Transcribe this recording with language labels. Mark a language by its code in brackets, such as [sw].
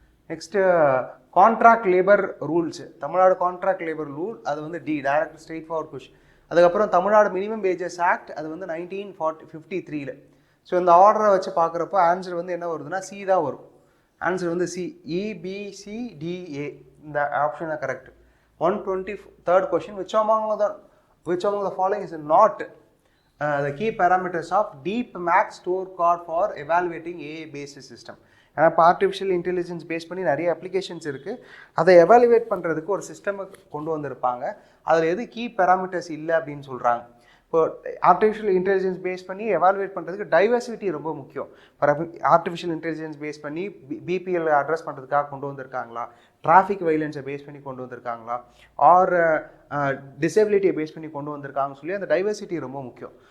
[ta] Next contract labour rules, Tamil Nadu contract labour rule, அது வந்து D. Direct straight forward question. அதுக்கப்புறம் Tamil Nadu minimum wages act, அது வந்து 1953. ஸோ இந்த ஆர்டரை வச்சு பார்க்குறப்போ ஆன்சர் வந்து என்ன வருதுன்னா சி தான் வரும். ஆன்சர் வந்து சி. EBCDA இந்த ஆப்ஷன் தான் correct. [en] 123rd question, which among the following is not the key parameters of DeepMax scorecard for evaluating AI based system? [ta] ஏன்னா இப்போ ஆர்டிஃபிஷியல் இன்டெலிஜென்ஸ் பேஸ் பண்ணி நிறைய அப்ளிகேஷன்ஸ் இருக்குது. அதை எவாலுவேட் பண்ணுறதுக்கு ஒரு சிஸ்டமை கொண்டு வந்திருப்பாங்க. அதில் எது கீ பேராமீட்டர்ஸ் இல்லை அப்படின்னு சொல்கிறாங்க. இப்போ ஆர்டிஃபிஷியல் இன்டெலிஜென்ஸ் பேஸ் பண்ணி எவாலுவேட் பண்ணுறதுக்கு டைவர்சிட்டி ரொம்ப முக்கியம். ஆர்டிஃபிஷியல் இன்டெலிஜென்ஸ் பேஸ் பண்ணி BPL அட்ரஸ் பண்ணுறதுக்காக கொண்டு வந்திருக்காங்களா, டிராஃபிக் வைலன்ஸை பேஸ் பண்ணி கொண்டு வந்திருக்காங்களா, ஆர் டிசபிலிட்டியை பேஸ் பண்ணி கொண்டு வந்திருக்காங்கன்னு சொல்லி அந்த டைவர்சிட்டி ரொம்ப முக்கியம்.